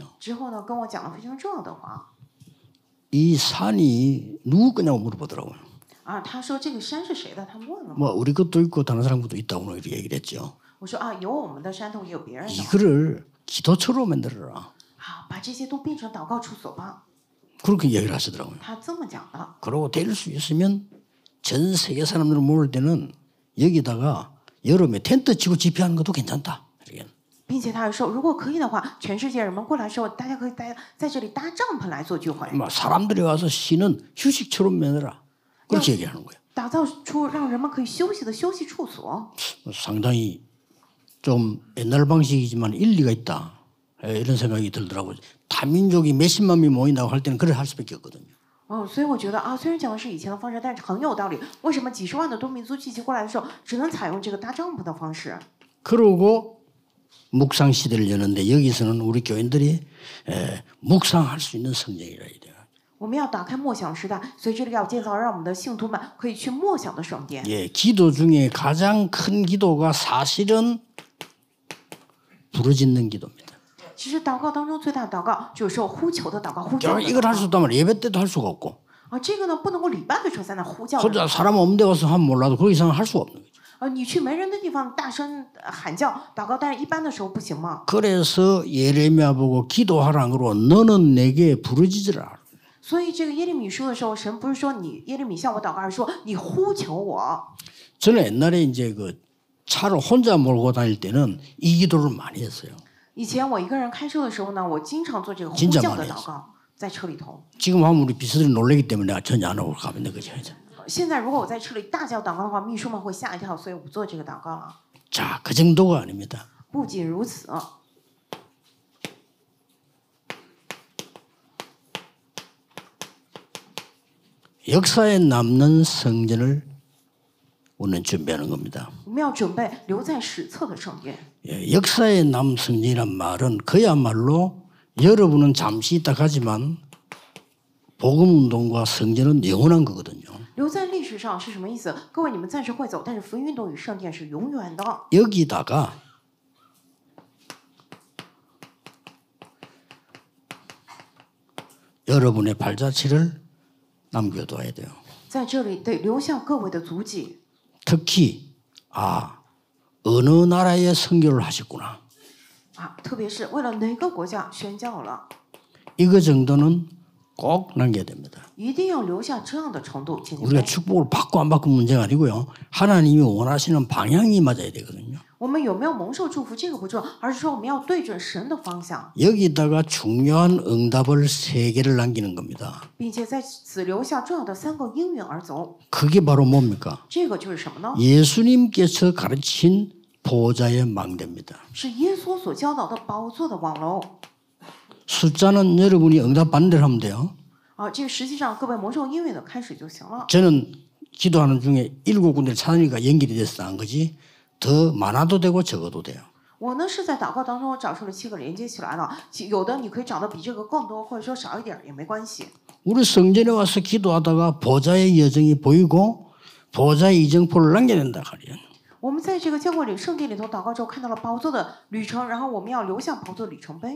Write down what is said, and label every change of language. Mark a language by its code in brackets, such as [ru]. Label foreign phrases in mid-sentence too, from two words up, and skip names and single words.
[zh] 之后呢跟我讲了非常重要的话。 [ko] 이 산이 누구 거냐고 물어보더라고요. [zh] 啊，他说这个山是谁的？他问了。 [ko] 뭐 우리 것도 있고 다른 사람 것도 있다고 이렇게 얘기를 했죠. [zh] 我说啊，有我们的山头，也有别人的。 [ko] 이거를 기도처로 만들어라. [zh] 好，把这些都变成祷告处所吧。 [ko] 그렇게 얘기를 하시더라고요. [zh] 他这么讲的。 [ko] 그러고 될 수 있으면 전 세계 사람들 모을 때는 여기다가 여름에 텐트 치고 집회하는 것도 괜찮다. 이렇게. [zh] 并且他还说，如果可以的话，全世界人们过来的时候，大家可以在这里搭帐篷来做聚会， [ko] 뭐 사람들이 와서 쉬는 휴식처럼 만들어라. 그렇게 얘기하는 거예요. [zh] 打造出让人们可以休息的休息处所。 [ko] 상당히 좀 옛날 방식이지만 일리가 있다. 이런 생각이 들더라고요. 다민족이 몇십만 명이 모인다고 할 때는 그래 할 수밖에 없거든요. [zh] 所以我觉得啊，虽然讲的是以前的方式，但是很有道理。为什么几十万的多民族聚集过来的时候，只能采用这个搭帐篷的方式？ [ko] 그러고 묵상 시대를 여는데 여기서는 우리 교인들이 묵상할 수 있는 성경이라 해야 돼요. [zh] 我们要打开默想时代，所以这里要建造让我们的信徒们可以去默想的圣殿。 [ko] 예, 기도 중에 가장 큰 기도가 사실은 부르짖는 기도입니다. [zh] 其实祷告当中最大的祷告就是说呼求的祷告，呼叫的 [ko] 이걸 [zh] 祷 [ko] 할 수 [zh] 告。 [ko] 없다면 예배 때도 할 수가 없고 [zh] 这个呢不能够礼拜的时候在那呼叫的。 [ko] 혼자 사람 없는 데 가서 하면 몰라도 그 이상 할 수가 없는 거죠. [zh] 你去没人的地方大声喊叫祷告，但是一般的时候不行吗？ [ko] 그래서 예레미야 보고 기도하라는 거로 너는 내게 부르짖으라. [zh] 所以这个耶利米书的时候，神不是说你耶利米向我祷告，而是说你呼求我。 [ko] 저는 옛날에 이제 그 차를 혼자 몰고 다닐 때는 이 기도를 많이 했어요. [zh] 以前我一个人开车的时候呢，我经常做这个呼 [ko] 진짜 [zh] 叫的 [ko] 많이 [zh] 祷告，在车里头。 [ko] 지금 하면 우리 비서들이 놀라기 때문에 내가 전혀 안 하고 가면 돼. 그죠? [zh] 现在如果我在车里大叫祷告的话，秘书们会吓一跳，所以我不做这个祷告了。 [ko] 자, 그 정도가 아닙니다. [zh] 不仅如此， [ko] 역사에 남는 성전을 우리는 준비하는 겁니다. [zh] 我们要准备留在史册的圣殿。 [ko] 예, 역사에 남은 성전이란 말은 그야말로 여러분은 잠시 있다 가지만 복음운동과 성전은 영원한 거거든요. [zh] 留在历史上是什么意思？各位，你们暂时会走，但是福音运动与圣殿是永远的。 [ko] 여기다가 여러분의 발자취를 남겨둬야 돼요. [zh] 在这里得留下各位的足迹。 [ko] 특히 어느 나라에 선교를 하셨구나. [zh] 特别是为了哪个国家宣教了， [ko] 이거 정도는 꼭 남겨야 됩니다. [zh] 一定要留下这样的程度。姐姐 [ko] 우리가 [zh] 妹， [ko] 축복을 받고 안 받고 문제가 아니고요. 하나님이 원하시는 방향이 맞아야 되거든요. [zh] 我们有没有蒙受祝福这个不重要，而是说我们要对准神的方向， [ko] 여기다가 중요한 응답을 3개를 남기는 겁니다. [zh] 并且在此留下重要的3个应允而走。 [ko] 그게 바로 뭡니까? [zh] 这个就是什么呢？ [ko] 예수님께서 가르친 보좌의 망대입니다. [zh] 是耶稣所教导的宝座的网楼。 [ko] 숫자는 여러분이 응답 받는 대로 하면 돼요. [zh] 这个实际上各位蒙受应允的开始就行了。 [ko] 저는 기도하는 중에 7군데를 찾으니까 연결이 돼서 난 거지 더 많아도 되고 적어도 돼요. [zh] 我呢是在祷告当中找出了7个连接起来了，有的你可以找的比这个更多，或者说少一点也没关系。 [ko] 우리 성전에 와서 기도하다가 보좌의 여정이 보이고 보좌의 이정표를 남겨야 된다 말이에요. [zh] 我们在这个教会里圣地里头祷告之后，看到了宝座的旅程，然后我们要留下宝座的里程碑。